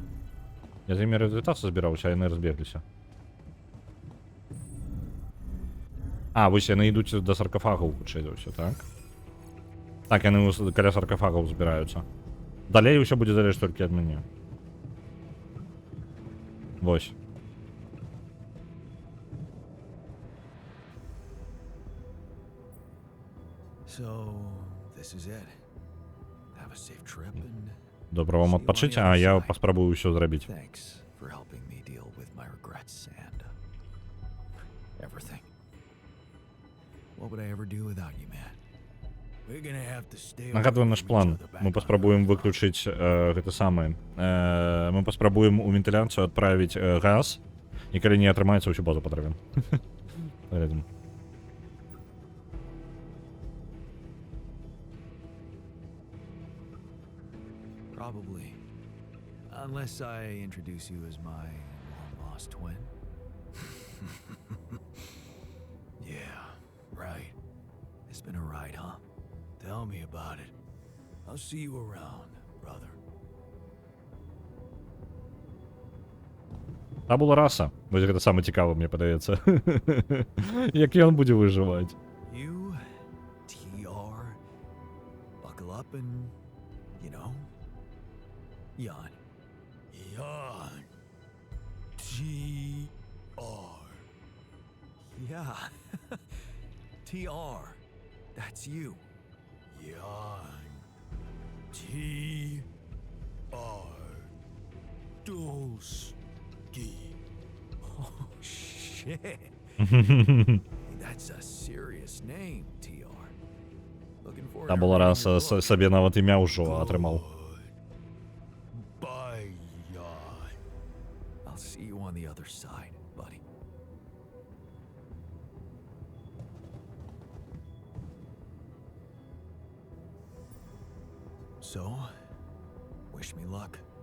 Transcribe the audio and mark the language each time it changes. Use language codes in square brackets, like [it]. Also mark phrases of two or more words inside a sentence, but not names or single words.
[be] Я за імі развітацца збіраўся, а яны разбегліся. А, вось яны ідуць да саркафагаў, хутчэй за ўсё, так? Так, яны каля саркафагаў збіраюцца. Далей ўсё будзе залежаць толькі ад мяне. Вось. [en] So, this is it. Have a safe trip and [be] Добра вам адпачыць, а я паспрабую ўсё зрабіць. [en] thanks for helping me deal with my regrets and everything. What would I ever do without you, man? We're gonna have to stay [be] Нагадую [en] away [be] наш [en] from each [be] план. [en] other back [be] Мы [en] on [be] паспрабуем [en] Earth. [be] выключыць гэта самае. Мы паспрабуем у вентыляцыю адправіць газ, і калі не атрымаецца, ўсю базу падравім. Паедзем. [en] Probably. Unless I introduce you as my long-lost twin. Yeah, right. It's been a ride, huh? Tell me about it. I'll see you around, brother. [be] Табула раса. Вось гэта самае цікавае, мне падаецца. Як ён будзе выжываць. [en] You, TR, buckle up and, you know, yawn. Yawn. TR. Yeah. TR. That's you. Yawn. TR. Dolsky. Oh, shit. That's a serious name, TR. Looking forward to [be] Табула [en] reading [be] раса [en] your book. [be] сабе нават імя ўжо атрымаў. [en] Bye, yawn. I'll see you on the other side, buddy. So, wish me luck.